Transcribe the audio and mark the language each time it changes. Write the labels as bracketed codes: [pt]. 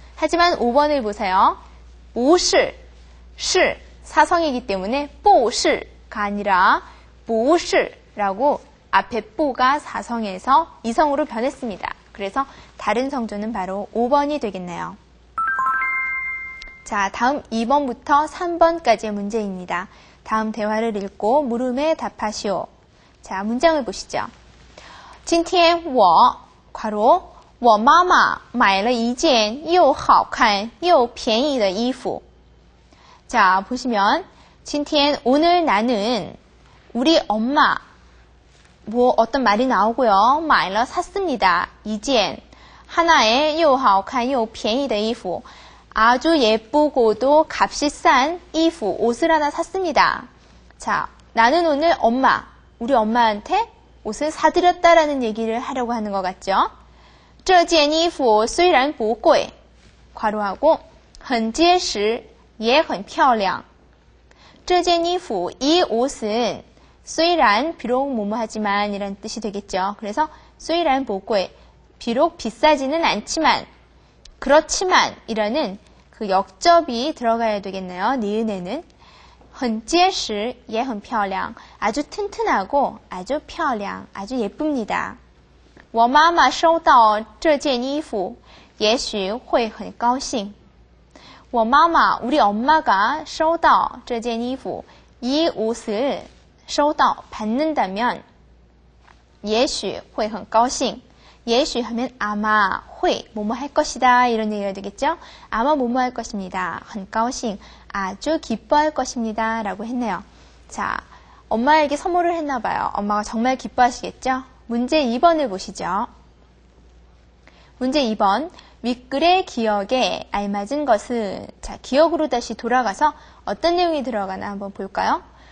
[ko] 하지만 5번을 보세요. 不是, 是 4성이기 때문에 不是가 아니라 不是라고 앞에 不가 4성에서 2성으로 변했습니다. 그래서 다른 성조는 바로 5번이 되겠네요. 자, 다음 2번부터 3번까지의 문제입니다. 다음 대화를 읽고 물음에 답하시오. 자, 문장을 보시죠. [zh] 今天我 괄호 我妈妈买了一件又好看又便宜的衣服. [ko] 자, 보시면 今天 오늘 나는 우리 엄마 뭐 어떤 말이 나오고요. 买了 샀습니다. [zh] 一件 [ko] 하나의 [zh] 又好看又便宜的衣服. [ko] 아주 예쁘고도 값이 싼衣服 옷을 하나 샀습니다. 자, 나는 오늘 엄마, 우리 엄마한테 옷을 사드렸다라는 얘기를 하려고 하는 것 같죠? [zh] 这件衣服虽然不贵 괄호하고 很结实也很漂亮. [ko] 这件衣服 이 옷은 虽然 비록 뭐뭐하지만 이란 뜻이 되겠죠. 그래서 [zh] 虽然不贵 [ko] 비록 비싸지는 않지만 그렇지만 이라는 그 역접이 들어가야 되겠네요. 니은에는 [zh] 很结实也很漂亮 [ko] 아주 튼튼하고 아주 漂亮 아주 예쁩니다. [zh] 我妈妈收到这件衣服也许会很高兴. 我妈妈 [ko] 우리 엄마가 [zh] 收到这件衣服 [ko] 이 옷을 [zh] 收到 [ko] 받는다면 [zh] 也许会很高兴. [ko] 也许 하면 아마, 会 뭐뭐 할 것이다 이런 얘기가 되겠죠. 아마 뭐뭐 할 것입니다. 很高兴 아주 기뻐할 것입니다 라고 했네요. 자, 엄마에게 선물을 했나 봐요. 엄마가 정말 기뻐하시겠죠. 문제 2번을 보시죠. 문제 2번 윗글의 기억에 알맞은 것은, 자, 기억으로 다시 돌아가서 어떤 내용이 들어가나 한번 볼까요?